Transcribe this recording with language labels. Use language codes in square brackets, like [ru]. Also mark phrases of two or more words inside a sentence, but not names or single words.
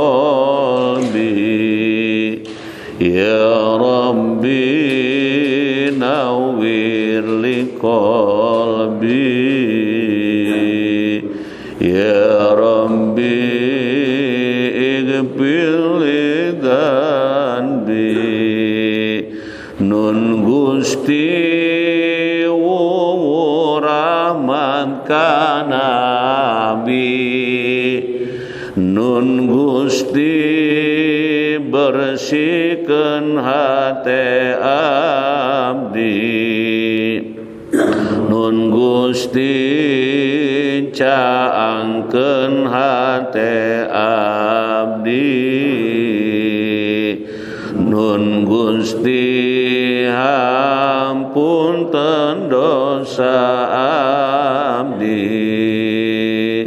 [ar] قلبي يا رب نور لي قلبي يا رب اغفر لي ذنبي. [su] Nun Gusti rahmat kana bi, nun Gusti bersihkeun hate abdi, nun Gusti caangkeun hate abdi, nun Gusti hampunten dosa abdi.